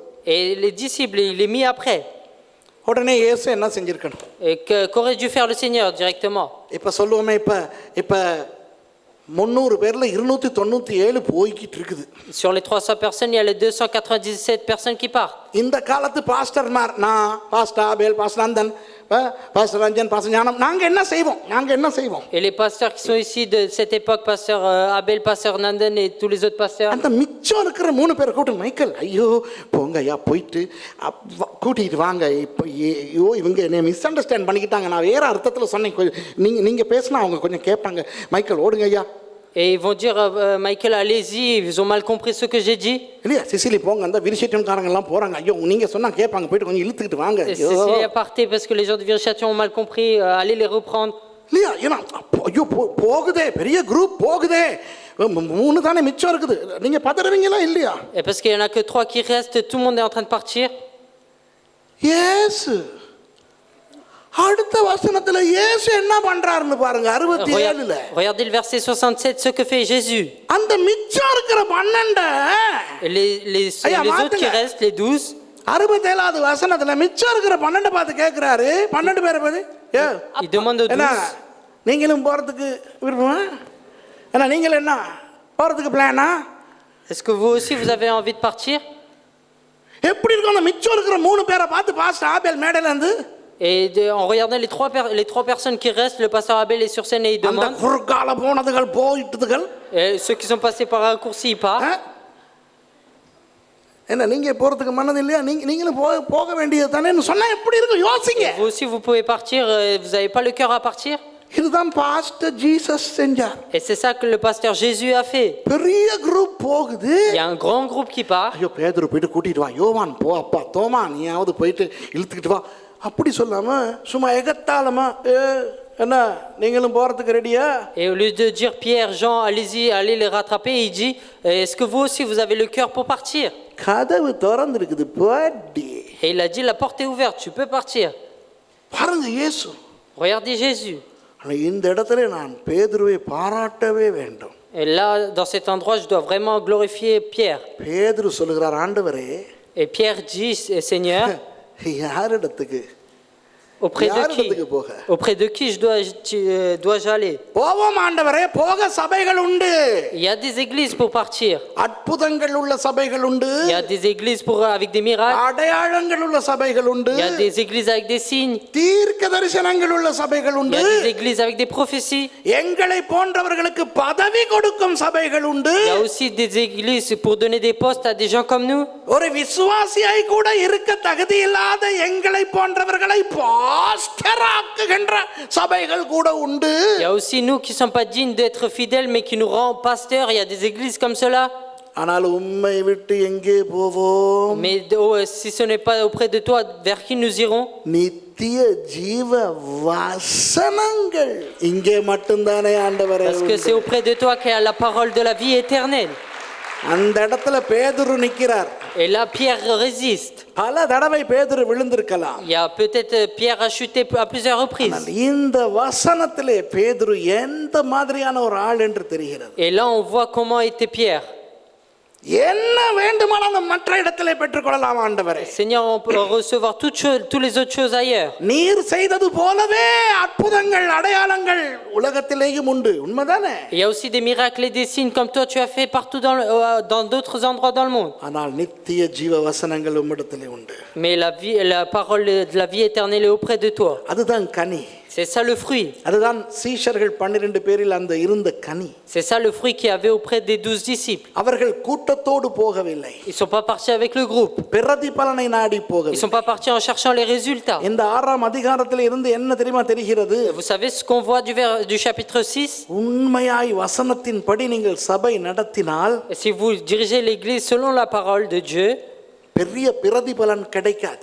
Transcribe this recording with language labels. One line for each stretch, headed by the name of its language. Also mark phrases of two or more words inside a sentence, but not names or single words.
French: Et les disciples, il est mis après.
Tamil: உடனே இயேசு என்ன செஞ்சிருக்கணும்?
French: Et qu'aurait dû faire le Seigneur directement?
Tamil: இப்ப சொல்லுவோமே, இப்ப 300 பேர்ல 297 போய்கிட்டு இருக்குது.
French: Sur les 300 personnes, il y a les 297 personnes qui partent.
Tamil: இந்த காலத்து பாஸ்டர்மார், நான் பாஸ்டர் ஆபேல், பாஸ்டர் நந்தன், பாஸ்டர் ரஞ்சன், பாஸ்டர் ஞானம், நாங்க என்ன செய்வோம்?
French: Et les pasteurs qui sont ici de cette époque, pasteur Abel, pasteur Nandan et tous les autres pasteurs,
Tamil: அந்த மிச்சம் இருக்கிற 3 பேர் கூட்டு மைக்கேல், ஐயோ போங்க ஐயா, போயிட்டு கூட்டிட்டு வாங்க. இப்போ ஐயோ இவங்க என்னை மிஸ் அண்டர்ஸ்டாண்ட் பண்ணிக்கிட்டாங்க, நான் வேற அர்த்தத்தில் சொன்னேன், நீங்க பேசினா அவங்க கொஞ்சம் கேட்பாங்க, மைக்கேல் ஓடுங்க ஐயா.
French: et ils vont dire Michael, allez-y, ils ont mal compris ce que j'ai dit.
Tamil: இல்லையா? சிசிலி போங்க, அந்த விரிசேட்டன்காரங்க எல்லாம் போறாங்க, ஐயோ நீங்க சொன்னா கேட்பாங்க, போயிட்டு கொஞ்சம் இழுத்துக்கிட்டு வாங்க.
French: Cécilie a parté parce que les gens de Virechâtillon ont mal compris, allez les reprendre.
Tamil: இல்லையா? ஏன்னா ஐயோ போகுதே, பெரிய குரூப் போகுதே, 3 தானே மிச்சம் இருக்குது, நீங்க பதறுவீங்களா இல்லையா?
French: Et parce qu'il y en a que 3 qui restent, tout le monde est en train de partir.
Tamil: இயேசு அடுத்த வசனத்துல இயேசு என்ன பண்றாருன்னு பாருங்க. 67ல
French: Regardez le verset 67, ce que fait Jésus.
Tamil: அந்த மிச்சம் இருக்கிற 12
French: Et les autres qui restent, les 12,
Tamil: 67வது வசனத்துல மிச்சம் இருக்கிற 12 பார்த்து கேட்கிறாரு. 12 பேரை பார்த்து
French: il demande aux 12,
Tamil: நீங்களும் போறதுக்கு விருப்பமா? ஏன்னா நீங்களும் என்ன போறதுக்கு பிளானா?
French: est-ce que vous aussi vous avez envie de partir?
Tamil: எப்படி இருக்கும் அந்த மிச்சம் இருக்கிற 3 பேரை பார்த்து பாஸ்டர் ஆபேல் மேடையில இருந்து,
French: Et en regardant les trois personnes qui restent, le pasteur Abel est sur scène et il
Tamil: அந்த
French: demande,
Tamil: குறுக்கால போனதுகள் போயிட்டதுகள்,
French: et ceux qui sont passés par un raccourci, ils partent.
Tamil: என்ன நீங்க போறதுக்கு மனது இல்லையா? நீங்களும் போக வேண்டியது தானே சொன்னா எப்படி இருக்கும்? யோசிங்க.
French: Vous aussi vous pouvez partir, vous n'avez pas le cœur à partir?
Tamil: இதுதான் பாஸ்டர் ஜீசஸ் செஞ்சார்.
French: Et c'est ça que le pasteur Jésus a fait.
Tamil: பெரிய குரூப் போகுது.
French: Il y a un grand groupe qui part.
Tamil: ஐயோ பேதுரு போயிட்டு கூட்டிட்டு வா, யோவான் போ, அப்பா தோமா நீயாவது போயிட்டு இழுத்துக்கிட்டு வா, அப்படி சொல்லாம சும்மா எகத்தாளமா என்ன நீங்களும் போறதுக்கு ரெடியா?
French: Et au lieu de dire Pierre, Jean, allez-y, allez les rattraper, il dit, est-ce que vous aussi vous avez le cœur pour partir?
Tamil: கதவு திறந்திருக்குது, போடி.
French: Et il a dit, la porte est ouverte, tu peux partir.
Tamil: பாருங்க இயேசு.
French: Regardez Jésus.
Tamil: இந்த இடத்துல நான் பேதுருவை பாராட்டவே வேண்டும்.
French: Et là, dans cet endroit, je dois vraiment glorifier Pierre.
Tamil: பேதுரு சொல்லுகிறார், ஆண்டவரே.
French: Et Pierre dit, Seigneur,
Tamil: யாரிடத்துக்கு?
French: auprès de qui dois-je aller?
Tamil: போவோம் ஆண்டவரே, போக சபைகள் உண்டு.
French: Il y a des églises pour partir.
Tamil: அற்புதங்கள் உள்ள சபைகள் உண்டு.
French: Il y a des églises avec des miracles.
Tamil: அடையாளங்கள் உள்ள சபைகள் உண்டு.
French: Il y a des églises avec des signes.
Tamil: தீர்க்க தரிசனங்கள் உள்ள சபைகள்
French: Il
Tamil: உண்டு.
French: y a des églises avec des prophéties.
Tamil: எங்களை போன்றவர்களுக்கு பதவி கொடுக்கும் சபைகள் உண்டு.
French: Il y a aussi des églises pour donner des postes à des gens comme nous.
Tamil: ஒரு விசுவாசியாய் கூட இருக்க தகுதி இல்லாத எங்களை போன்றவர்களை பாஸ்டர் ஆக்குகின்ற சபைகள் கூட உண்டு.
French: Il y a aussi nous qui ne sommes pas dignes d'être fidèles, mais qui nous rendent pasteurs. Il y a des églises comme cela.
Tamil: ஆனால் உம்மை விட்டு எங்கே போவோம்?
French: Mais si ce n'est pas auprès de toi, vers qui nous irons?
Tamil: நித்திய ஜீவ வசனங்கள் இங்கே மட்டும்தானே ஆண்டவரே.
French: Parce que c'est auprès de toi qu'il y a la parole de la vie éternelle.
Tamil: அந்த இடத்துல பேதுரு நிற்கிறார்.
French: Et là, Pierre résiste.
Tamil: பல தடவை பேதுரு விழுந்திருக்கலாம்.
French: Il y a peut-être Pierre a chuté à plusieurs reprises.
Tamil: ஆனால் இந்த வசனத்திலே பேதுரு எந்த மாதிரியான ஒரு ஆள் என்று தெரிகிறது.
French: Et là, on voit comment était Pierre.
Tamil: என்ன வேண்டுமானாலும் மற்ற இடத்திலே பெற்றுக்கொள்ளலாம் ஆண்டவரே.
French: Seigneur, on peut recevoir toutes les autres choses ailleurs.
Tamil: நீர் செய்தது போலவே அற்புதங்கள் அடையாளங்கள் உலகத்திலேயும் உண்டு. உண்மைதானே?
French: Il y a aussi des miracles et des signes comme toi tu as fait partout dans d'autres endroits dans le monde.
Tamil: ஆனால் நித்திய ஜீவ வசனங்கள் உம்மிடத்திலே உண்டு.
French: Mais la parole de la vie éternelle est auprès de toi.
Tamil: அதுதான் கனி.
French: C'est ça le fruit.
Tamil: அதுதான் சீஷர்கள் 12 பேரில் அந்த இருந்த கனி.
French: C'est ça le fruit qu'il y avait auprès des 12 disciples.
Tamil: அவர்கள் கூட்டத்தோடு போகவில்லை.
French: Ils sont pas partis avec le groupe.
Tamil: பிரதிபலனை நாடி
French: Ils
Tamil: போகவில்லை.
French: sont pas partis en cherchant les résultats.
Tamil: இந்த 6ஆம் அதிகாரத்தில் இருந்து என்ன தெரியுமா தெரிகிறது?
French: Vous savez ce qu'on voit du chapitre 6?
Tamil: உண்மையாய் வசனத்தின்படி நீங்கள் சபை நடத்தினால்
French: Et si vous dirigez l'église selon la parole de Dieu,
Tamil: பெரிய பிரதிபலன் கிடைக்காது.